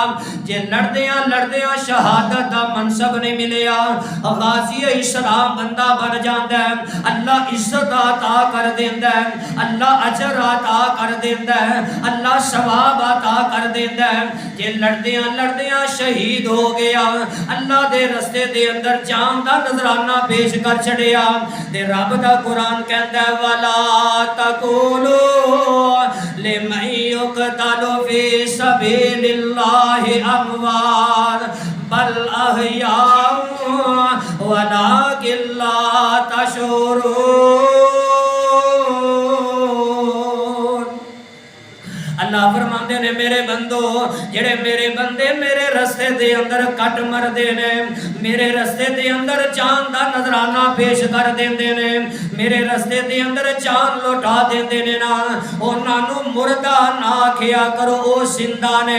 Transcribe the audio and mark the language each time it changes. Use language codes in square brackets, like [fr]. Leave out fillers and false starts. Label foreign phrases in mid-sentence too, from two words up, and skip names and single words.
[pa] جے لڑدیاں لڑدیاں شہادت دا منصب نہیں ملیا، غازی اسلام بندہ بن جاندا ہے، اللہ عزت عطا کر دیندا ہے، اللہ اجر عطا کر دیندا ہے، اللہ ثواب عطا کر دیندا ہے, अल्लाह अजर अता कर देंदा है, अल्लाह सवाब अता कर देंदा है। جے لڑدیاں لڑدیاں شہید ہو گیا، اللہ دے رستے دے اندر جان دا نذرانہ پیش کر چھڈیا، تے رب دا قرآن کہندا ہے [ar] ولا تقولوا لمن يقتل في سبيل الله أموات بل أحياء ولكن لا تشعرون. [pa] اللہ فرماندے نے میرے بندو جیہڑے میرے بندے میرے رستے دے اندر کٹ مردے نے، میرے رستے دے اندر جان دا نذرانہ پیش کر دیندے نے، میرے رستے دے اندر جان لوٹا دیندے نے نا، انہاں نوں مردہ نہ آکھیا کرو او زندہ نے.